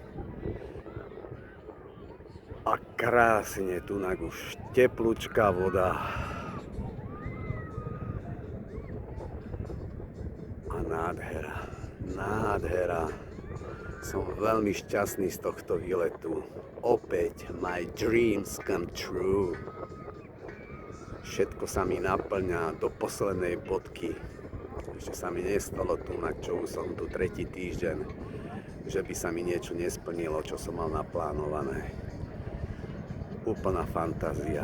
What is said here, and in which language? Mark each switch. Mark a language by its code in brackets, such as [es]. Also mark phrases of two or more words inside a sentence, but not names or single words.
[sk] A krásne, tunak už teplúčká voda. Nádhera, nádhera. Som veľmi šťastný z tohto výletu. Opäť [en] my dreams come true. [sk] Všetko sa mi naplňa do poslednej bodky. Ešte sa mi nestalo tu, na čo už som tu tretí týždeň, že by sa mi niečo nesplnilo, čo som mal naplánované. Úplná fantázia.